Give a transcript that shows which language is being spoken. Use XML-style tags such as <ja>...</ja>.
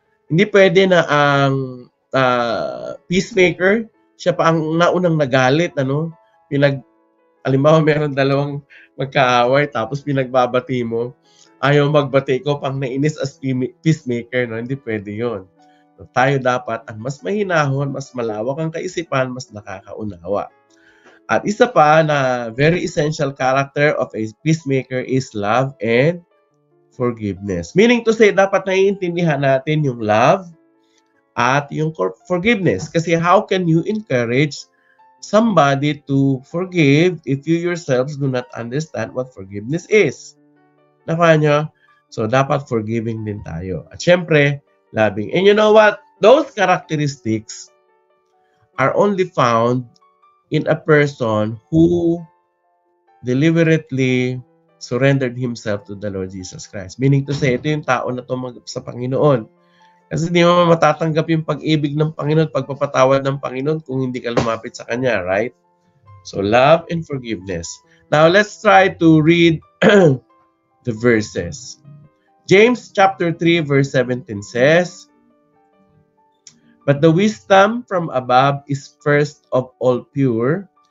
<tl>Hindi pwede na ang peacemaker, siya pa ang naunang nagalit, ano? Halimbawa, meron dalawang magkaaway, tapos pinagbabati mo. Ayaw magbati ko pang nainis as peacemaker, no? Hindi pwede yun. So, tayo dapat ang mas mahinahon, mas malawak ang kaisipan, mas nakakaunawa. At isa pa na</tl> <en>very essential character of a peacemaker is love and forgiveness. Meaning to say,</en> <tl>dapat naiintindihan natin yung love at yung forgiveness.</tl> <en>Kasi how can you encourage somebody to forgive if you yourselves do not understand what forgiveness is?</en> <tl>Nakuha nyo? So, dapat forgiving din tayo. At syempre, loving.</tl> <en>And you know what? Those characteristics are only found in a person who deliberately surrendered himself to the Lord Jesus Christ. Meaning to say,</en> <tl>ito yung tao na tumanggap sa Panginoon. Kasi hindi mo matatanggap yung pag-ibig ng Panginoon, pagpapatawad ng Panginoon kung hindi ka lumapit sa Kanya, right?</tl> <en>So, love and forgiveness. Now, let's try to read the verses. James chapter 3 verse 17 says, "But the wisdom from above is first of all pure.</en>